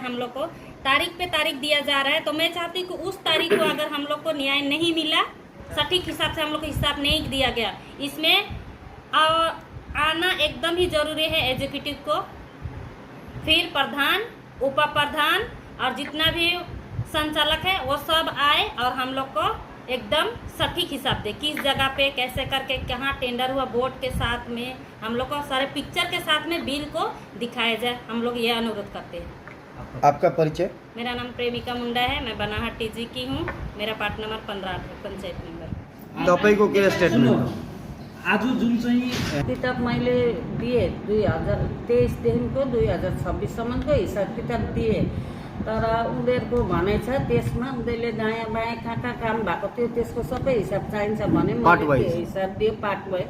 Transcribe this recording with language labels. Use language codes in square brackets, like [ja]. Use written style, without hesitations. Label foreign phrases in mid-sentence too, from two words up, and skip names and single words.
[hi] हम लोग को तारीख पे तारीख दिया जा रहा है, तो मैं चाहती हूँ कि उस तारीख को अगर हम लोग को न्याय नहीं मिला, सटीक हिसाब से हम लोग को हिसाब नहीं दिया गया, इसमें आना एकदम ही जरूरी है एग्जीक्यूटिव को, फिर प्रधान उप प्रधान और जितना भी संचालक है वो सब आए और हम लोग को एकदम सटीक हिसाब दे, किस जगह पे कैसे करके कहाँ टेंडर हुआ, बोर्ड के साथ में हम लोग को सारे पिक्चर के साथ में बिल को दिखाया जाए। हम लोग ये अनुरोध करते हैं। आपका परिचय? मेरा नाम प्रेमिका मुंडा है, मैं बनाहट टीजी की हूँ, मेरा पार्ट नंबर 15 है, पंचायत मेंबर। [ne] तपाईँको के स्टेटमेंट? आज जुन चाहिँ किताब मैले दिएँ 2023देखिको 2026सम्मको हिसाब किताब दिएँ, तर उनीहरूको भनाइ छ त्यसमा उनीहरूले दायाँ बायाँ कहाँ काम भएको थियो त्यसको सबै हिसाब चाहिन्छ भने मैले त्यो हिसाब दिएँ पार्ट भयो।